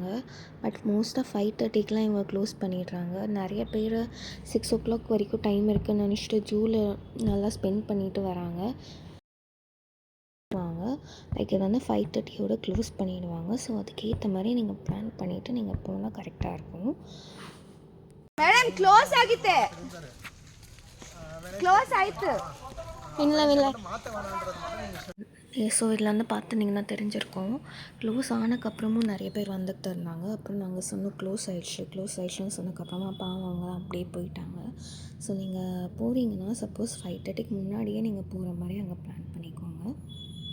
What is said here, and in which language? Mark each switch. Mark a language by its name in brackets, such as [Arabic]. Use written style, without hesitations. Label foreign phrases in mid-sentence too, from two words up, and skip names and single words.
[Tamil] பட் மோஸ்ட்டாக 5:30க்கெலாம் இவங்க க்ளோஸ் பண்ணிடுறாங்க. நிறைய பேர் 6 o'clock வரைக்கும் டைம் இருக்குதுன்னு நினச்சிட்டு ஜூவில் நல்லா ஸ்பெண்ட் பண்ணிட்டு வராங்க. லைக் இது வந்து 5:30யோட க்ளோஸ் பண்ணிடுவாங்க. ஸோ அதுக்கேற்ற மாதிரி நீங்கள் பிளான் பண்ணிவிட்டு நீங்கள் போனால் கரெக்டாக இருக்கும். [Kannada] ಮೇಡಮ್ ಕ್ಲೋಸ್ ಆಗಿತ್ತೆ, ಕ್ಲೋಸ್ ಆಯ್ತು. [Tamil] இல்லை ஸோ இதில் வந்து பார்த்துட்டிங்கன்னா தெரிஞ்சிருக்கோம். க்ளோஸ் ஆனதுக்கப்புறமும் நிறைய பேர் வந்துட்டு இருந்தாங்க. அப்புறம் நாங்கள் சொன்னோம் க்ளோஸ் ஆயிடுச்சுன்னு சொன்னதுக்கப்புறமா பாவம் அவங்க அப்படியே போயிட்டாங்க. ஸோ நீங்கள் போகிறீங்கன்னா சப்போஸ் 5:30க்கு முன்னாடியே நீங்கள் போகிற மாதிரி அங்கே பிளான் பண்ணிக்கோங்க.